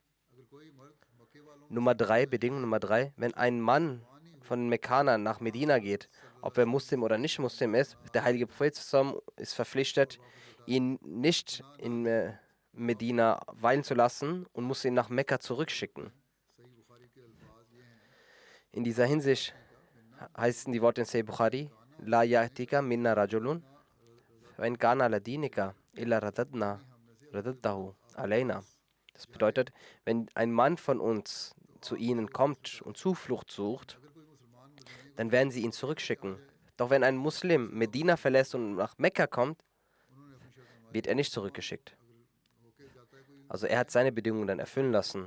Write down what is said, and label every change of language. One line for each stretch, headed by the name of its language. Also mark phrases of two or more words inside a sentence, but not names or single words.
German: Bedingung Nummer 3, wenn ein Mann von den Mekkanern nach Medina geht, ob er Muslim oder nicht Muslim ist, der heilige Prophet ist verpflichtet, ihn nicht in Medina weilen zu lassen und muss ihn nach Mekka zurückschicken. In dieser Hinsicht heißen die Worte in Sahih Bukhari:
Arabic: لا يأتيك منا رجل وإن كان على دينك إلا رددته علينا.
German: Das bedeutet, wenn ein Mann von uns zu ihnen kommt und Zuflucht sucht, dann werden sie ihn zurückschicken. Doch wenn ein Muslim Medina verlässt und nach Mekka kommt, wird er nicht zurückgeschickt. Also er hat seine Bedingungen dann erfüllen lassen.